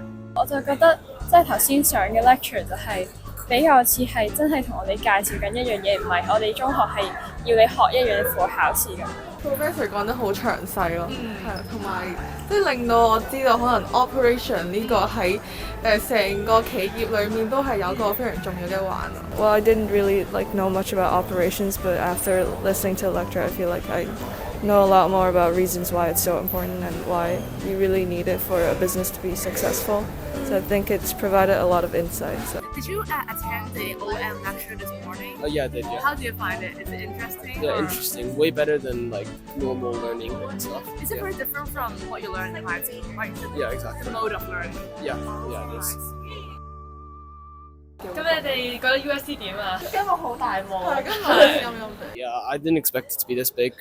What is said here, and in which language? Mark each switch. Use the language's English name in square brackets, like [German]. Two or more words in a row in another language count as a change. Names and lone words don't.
[Cantonese] 我就覺得即係頭先上嘅 lecture 就係比較似係真係同我哋介紹緊一樣嘢，唔係我哋中學係要你學一樣嘢課考試嘅。 Professor 講得好詳細咯，係啊，同埋即係令到我知道可能 operation 呢個喺成個企業裏面都係有個非常重要嘅環。 [English] Well, I didn't really know much about operations, but after listening to the lecture, I feel like I know a lot more about reasons why it's so important and why you really need it for a business to be successful. So I think it's provided a lot of insight. So. Did you attend the OM lecture this morning? Yeah, I did, yeah. How do you find it? Is it interesting? Yeah, interesting. Way better than normal learning and stuff. Is it very different from what you learned in high school? Like Yeah, exactly. the mode of learning? Yeah, it is. [Cantonese] 咁你哋覺得 UST 點啊？因為好大霧，係，跟住啱啱地。 [English] Yeah, I didn't expect it to be this big.